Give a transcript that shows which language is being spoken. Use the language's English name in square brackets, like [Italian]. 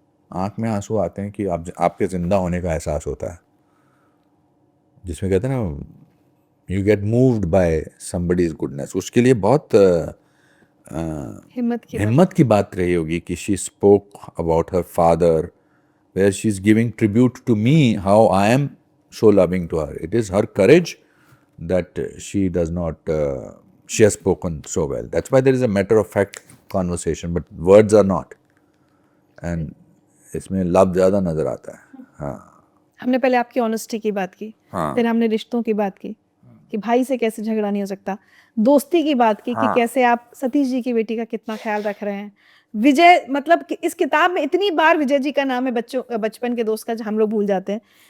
[Hindi] आंख में आंसू आते हैं कि आपके जिंदा होने का एहसास होता है, जिसमें कहते हैं ना, [English] You get moved by somebody's goodness. [Hindi] उसके लिए बहुत हिम्मत की बात रही होगी कि [English] She spoke about her father, where she is giving tribute to me, how I am so loving to her. It is her courage that she does not, she has spoken so well. That's why there is a matter of fact conversation, but words are not. [Hindi] And इसमें love ज़्यादा नज़र आता है। हाँ, हमने पहले आपकी honesty की बात की, हाँ। फिर हमने रिश्तों की बात की कि भाई से कैसे झगड़ा नहीं हो सकता, दोस्ती की बात की कि हाँ। कैसे आप सतीश जी की बेटी का कितना ख्याल रख रहे हैं। विजय, मतलब कि इस किताब में इतनी बार विजय जी का नाम है, बचपन के दोस्त का, जो हम लोग भूल जाते हैं।